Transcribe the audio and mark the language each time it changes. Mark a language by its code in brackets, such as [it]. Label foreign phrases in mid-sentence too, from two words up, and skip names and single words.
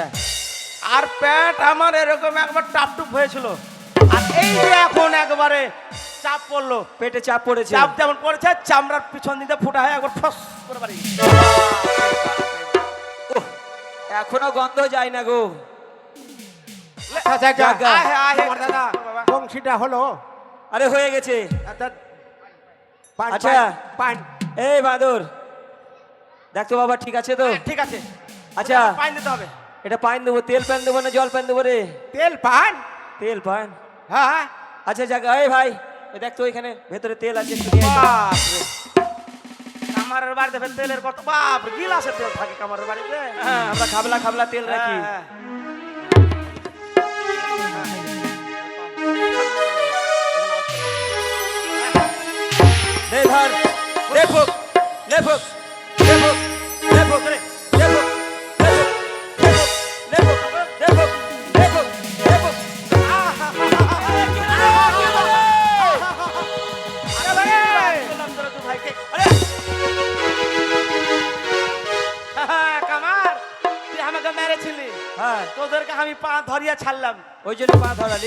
[bn] আর পেট আমার এরকম একবার টাপটুপ হয়েছিল, আর এই যে এখন একবারে চাপ পড়লো। পেটে চাপ পড়েছে? চাপ যেমন পড়েছে, চামড়ার পিছন দিকে ফুটা হয়ে একবার ফস করে বাড়ি। উহ, এখনো গন্ধ যায় না গো। আচ্ছা জাগা। আহে, আহে। আমার দাদা বাবা। বংশীটা হলো। আরে হয়ে গেছে। পান, আচ্ছা। পান এই বাদর, দেখতো বাবা ঠিক আছে তো? ঠিক আছে। আচ্ছা পাইন দিতে হবে। এটা পান দেবো, তেল পান দেবো না জল পান দেবো রে? তেল পান। তেল পান। হ্যাঁ আচ্ছা জায়গা। এই ভাই, এ দেখ তো এখানে ভেতরে তেল আছে, একটু নিয়ে আয় তো। বাপরে, কামারের বাড়িতে ফের তেলের কত বাপ, গিলাসের তেল থাকে কামারের বাড়িতে। হ্যাঁ, আমরা খাবলা খাবলা তেল রাখি। হ্যাঁ, দে ধর, দে ফুক, লে ফুক, লে ফুক, লে ফুক, রে, লে ফুক, লে ফুক, লে ফুক, লে ফুক, লে ফুক, লে ফুক, লে ফুক। বললাম তোরা দু ভাইকে। আরে! কামার, তুই আমাকে মেরেছিলি, হ্যাঁ, তোদেরকে আমি পা ধরিয়া ছাড়লাম। ওই জন্য পা ধরালি?